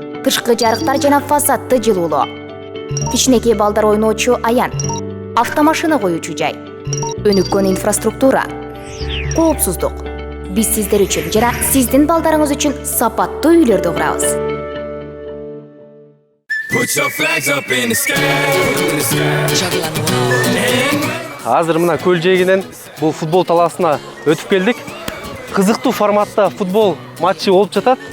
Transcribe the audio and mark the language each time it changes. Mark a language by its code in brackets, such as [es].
[ky] Тышкы жарыктар жана фасадты жылуулоо. Кичинекей балдар ойноочу аян. Автомашина коюучу жай. Өнүккөн инфраструктура. Коопсуздук. Биз сиздер үчүн жана сиздин балдарыңыз үчүн сапаттуу үйлөрдү курабыз. [en] Put your flags up in the sky, in the sky. [ky] Азыр мына көл жээгинен бул футбол талаасына өтүп келдик. Кызыктуу форматта футбол матчы болуп жатат.